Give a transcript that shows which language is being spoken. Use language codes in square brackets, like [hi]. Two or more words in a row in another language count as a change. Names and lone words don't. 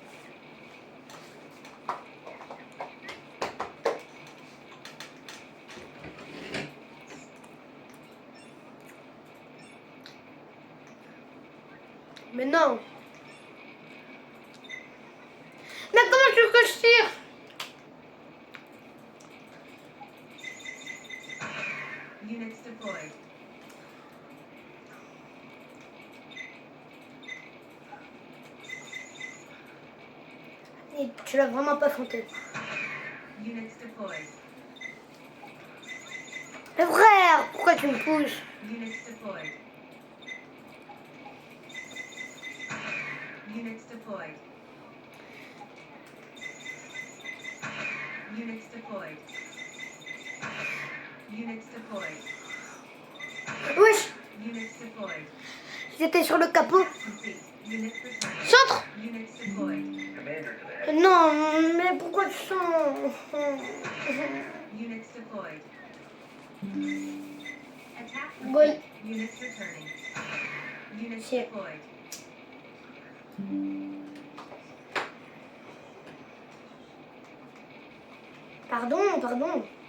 [fr] Mais non. Mais comment tu veux que je tire? [en] Units deployed. [fr] Et tu l'as vraiment pas feinté. [en] Units deployed. [fr] Mais frère, pourquoi tu me pousses? [en] Units deployed. Units deployed. Units deployed. Units deployed. [fr] Wesh, [en] Units deployed. [fr] j'étais sur le capot. [en] Complete. Units returning. [fr] Centre. [en] Units deployed. [fr] Non, mais pourquoi tu sens? [en] Units deployed. Attack Goal. complete. Units returning. Units Shit. deployed. [fr] Pardon.